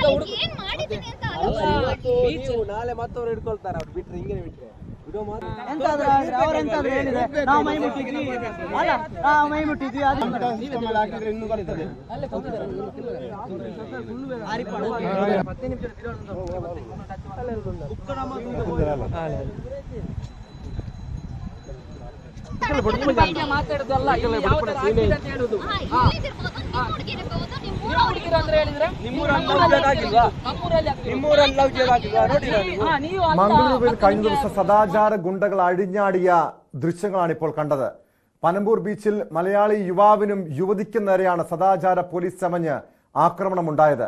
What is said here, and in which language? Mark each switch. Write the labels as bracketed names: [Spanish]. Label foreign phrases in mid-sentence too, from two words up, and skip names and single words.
[Kannada] ನಾಳೆ ಮತ್ತವ್ರು ಹಿಡ್ಕೊಳ್ತಾರ ಅವ್ರು ಬಿಟ್ರೆ ಹಿಂಗೆ ಬಿಟ್ರೆ ಇನ್ನೂ ಬರ್ತದೆ ಮಾತಾಡುದಲ್ಲ [Malayalam] മംഗളൂരുവിൽ കഴിഞ്ഞ ദിവസം സദാചാര ഗുണ്ടകൾ അഴിഞ്ഞാടിയ ദൃശ്യങ്ങളാണ് ഇപ്പോൾ കണ്ടത്. പനമ്പൂർ ബീച്ചിൽ മലയാളി യുവാവിനും യുവതിക്കും നേരെയാണ് സദാചാര പോലീസ് ചമഞ്ഞ് ആക്രമണമുണ്ടായത്.